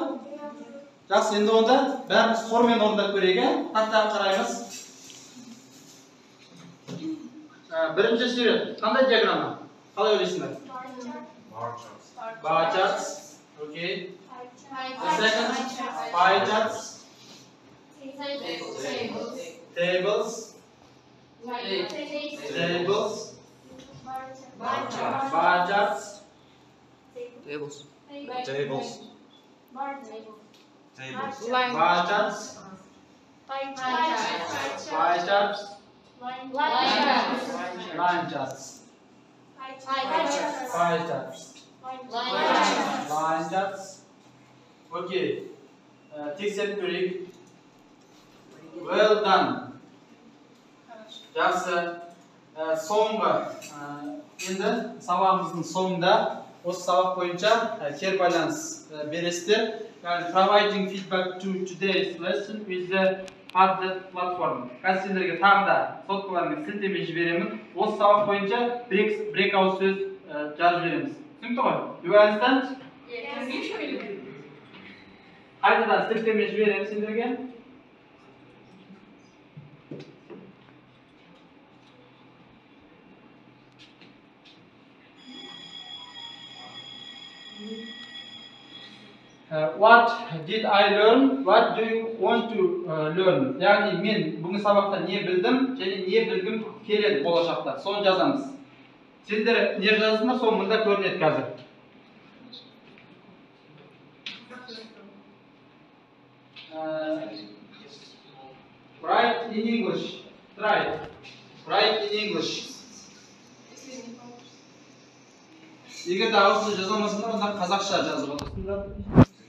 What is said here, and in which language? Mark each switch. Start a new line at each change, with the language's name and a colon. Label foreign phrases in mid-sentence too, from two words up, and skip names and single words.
Kazakh: Жақсы, енді онда бәріміз хормен орындап көрейік, тақтаға қараймыз. Бірінші сурет, қандай диаграмма? Қалай ойлайсыңдар?
English: Bar charts. Bar charts. Okay. The second, pie charts. Tables. Tables. Bar charts. Tables. Tables. Tables. Bar charts. Pie charts. Line charts. Pie charts. Line charts. Okay.
Kazakh: Тексеріп көрейік.
English: Well done.
Kazakh: Жақсы. Соңғы. Енді сабағымыздың соңында осы сабақ бойынша кері байланыс бересіздер.
English: Providing feedback to today's lesson with the Padlet platform.
Kazakh: Қазір сендерге тағы да соткалармен сілтеме жіберемін. Осы сабақ бойынша breakout сөз жазып жібереміз. Түсінікті ғой?
English: You understand?
Kazakh: Қайтадан сілтеме жіберемін сендерге.
English: What did I learn? What do you want to learn?
Kazakh: Яғни мен бүгінгі сабақта не білдім және не білгім келеді болашақта. Соны жазамыз. Сендер не жазасыңдар, соны мында көрінеді қазір.
English: Write in English. Try. Write in English.
Kazakh: Егер де ағылшынша жаза алмасаңдар, онда қазақша жазып отырсыңдар.